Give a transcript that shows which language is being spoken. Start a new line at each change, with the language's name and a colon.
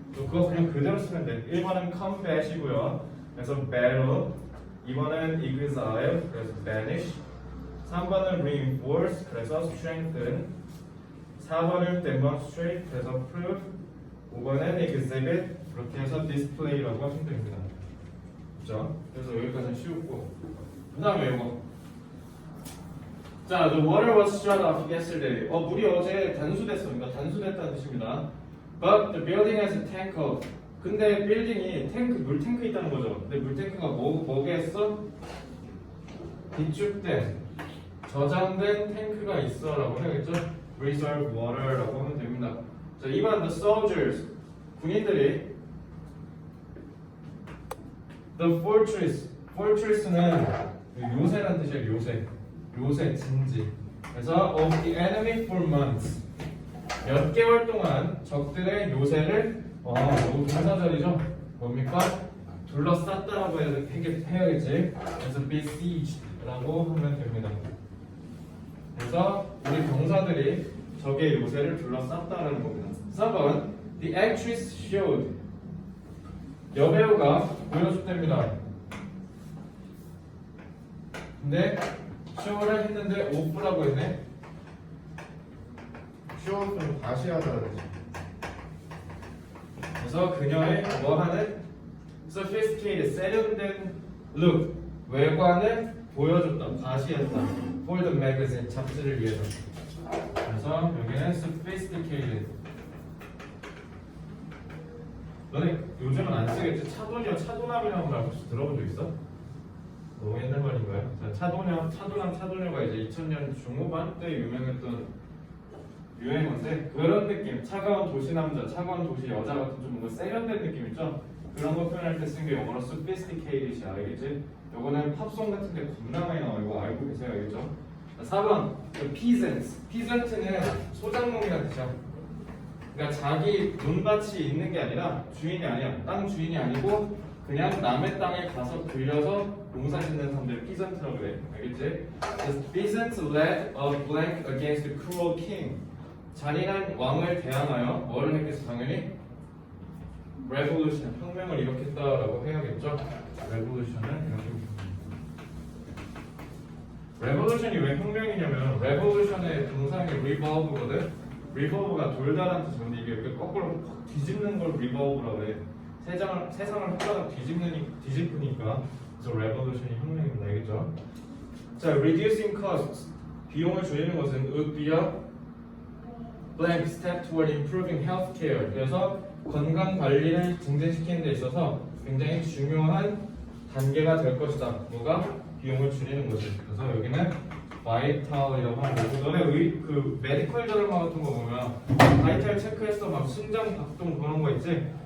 Korean: 그거 그냥 그대로 쓰면 돼. 1번은 combat이고요. 그래서 battle 2번은 exile 그래서 banish 3번은 reinforce 그래서 strengthen 4번은 demonstrate 그래서 prove 5번은 exhibit 그렇게 해서 display라고 하시면 됩니다. 그렇죠? 그래서 여기까지는 쉬웠고 그 다음에 이거 자,
English: the water was shut off yesterday.
Korean: 물이 어제 단수됐어. 그러니까 단수됐다는 뜻입니다.
English: But the building has a tank of.
Korean: 근데 빌딩이 물 탱크 있다는 거죠. 근데 물 탱크가 뭐게 했어? 비축된, 저장된 탱크가 있어라고 해야겠죠?
English: Reserve water
Korean: 라고 하면 됩니다. 자, 2번
English: the soldiers.
Korean: 군인들이
English: the fortress.
Korean: fortress는 요새라는 뜻이에요. 요새 진지. 그래서
English: of the enemy for months.
Korean: 몇 개월 동안 적들의 요새를 너무 동사절이죠. 뭡니까? 둘러쌌다라고 해야겠지. 그래서 besieged라고 하면 됩니다. 그래서 우리 병사들이 적의 요새를 둘러쌌다라는 겁니다.
English: 4번 The actress showed.
Korean: 여배우가 보여줬답니다. 근데 show를 했는데 off라고 했네. 쇼 좀 다시 하자 그러지. 그래서 그녀의 뭐하는 sophisticated 세련된 look 외관을 보여줬다. 과시했다.
English: for the magazine
Korean: 잡지를 위해서. 그래서 여기는 sophisticated. 너네 요즘은 안 쓰겠지? 차도녀, 차도남이라는 말 혹시 들어본 적 있어? 너무 옛날 말인가요? 자, 차도녀, 차도남, 차도녀가 이제 2000년 중후반 때 유명했던 유행어인데 그런 느낌, 차가운 도시 남자, 차가운 도시 여자 같은 좀 뭔가 세련된 느낌 있죠? 그런 거 표현할 때 쓴 게 영어로 sophisticated이야, 알겠지? 요거는 팝송 같은데 겁나 많이 나와. 이거 알고 계세요, 알겠죠? 자, 4번
English: the peasants.
Korean: peasant는 소작농이라는 뜻이야. 그러니까 자기 논밭이 있는 게 아니라 주인이 아니야. 땅 주인이 아니고 그냥 남의 땅에 가서 들려서 농사 짓는 사람들 peasant라고 그래. 알겠지?
English: The peasants led a blank against the cruel king.
Korean: 잔인한 왕을 대항하여 뭐를 했겠어? 당연히 revolution, 혁명을 일으켰다라고 해야겠죠? revolution을 이렇게. revolution이 왜 혁명이냐면 revolution의 동사이 revolve거든. revolve가 돌다란 뜻인데 이게 이렇게 거꾸로 확 뒤집는 걸 revolve라고 해. 세상을 확 뒤집으니까. 그래서 revolution이 혁명입니다. 알겠죠? 자,
English: reducing costs.
Korean: 비용을 줄이는 것은
English: would be a blank step toward improving healthcare.
Korean: 그래서 건강 관리를 증진시키는 데 있어서 굉장히 중요한 단계가 될 것이다. 뭐가? 비용을 줄이는 거지. 그래서 여기는 바이탈이라고 하는 거고, 너네 그 메디컬 저널만 같은 거 보면 바이탈 체크해서 막 심장 박동 그런 거 있지?